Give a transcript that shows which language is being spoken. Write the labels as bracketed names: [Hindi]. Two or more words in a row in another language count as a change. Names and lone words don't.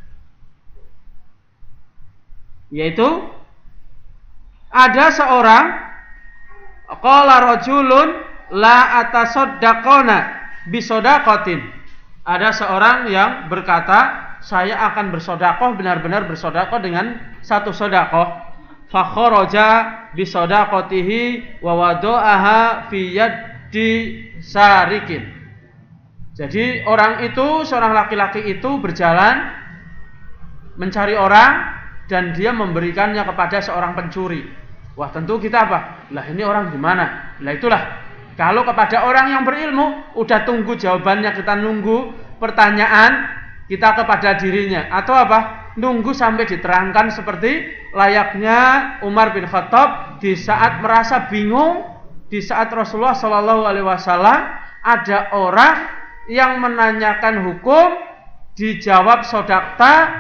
[Indonesian] Yaitu ada seorang [Arabic] قال رجل لأتصدقن بصدقة. [Indonesian] Ada seorang yang berkata, saya akan bersodakoh, benar-benar bersodakoh dengan satu sodakoh. [Arabic] فخرج بصدقته ووضعها في يد سارق. [Indonesian] Jadi orang itu, seorang laki-laki itu berjalan mencari orang dan dia memberikannya kepada seorang pencuri. Wah, tentu kita lah ini orang gimana? Lah itulah, kalau kepada orang yang berilmu udah tunggu jawabannya, kita nunggu pertanyaan kita kepada dirinya, atau nunggu sampai diterangkan seperti layaknya Umar bin Khattab di saat merasa bingung, di saat Rasulullah [Arabic] صلى الله عليه وسلم [Indonesian] ada orang yang menanyakan hukum, dijawab sodakta.